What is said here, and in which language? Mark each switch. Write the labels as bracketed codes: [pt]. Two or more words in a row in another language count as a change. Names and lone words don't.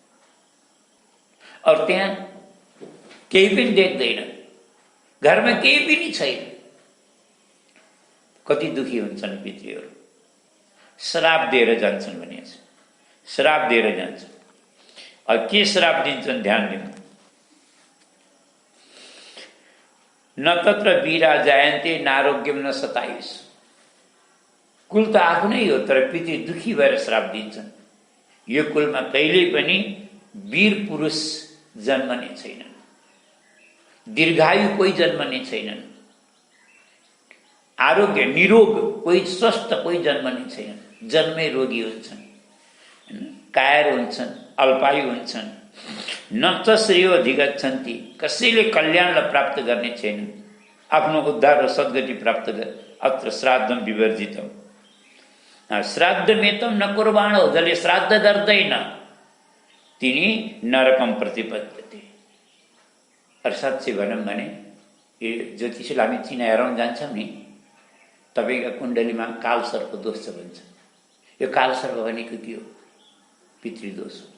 [ne] और त्यहाँ केही पनि देख्दैन, घरमा केही पनि छैन, कति दुखी हुन्छन् पितृहरू। श्राप दिएर जान्छन् भने श्राप दिएर जान्छन्। अब के श्राप दिन्छन् ध्यान दिनु। [sa] न तत्र वीरा जायन्ते नारोग्यम न सतायुष। [ne] कुल त आफ्नै हो, तर पितृ दुखी भएर श्राप दिन्छन्। यो कुलमा कहिल्यै पनि वीर पुरुष जन्मने छैनन्, दीर्घायु कोही जन्मने छैनन्, आरोग्य निरोग कोही स्वस्थ कोही जन्मने छैनन्, जन्मै रोगी हुन्छन्, कायर हुन्छन्, अल्पायु हुन्छन्। [sa] न त श्रेयो अधिगच्छन्ति, [ne] कसैले कल्याणलाई प्राप्त गर्ने छैनन्, आफ्नो उद्धार र सद्गति प्राप्त गर। [sa] अत्र श्राद्धम विवर्जितम, श्राद्धमेतम न कुर्बाणो, [ne] जसले श्राद्ध गर्दैन तिनी [sa] नरकम प्रतिपद्यते। [ne] अर्थात् चाहिँ भनौँ भने यो ज्योतिषीलाई हामी चिनाएर जान्छौँ नि, तपाईँका कुण्डलीमा कालसर्प दोष छ भन्छ। यो कालसर्प भनेको के हो? पितृदोष हो।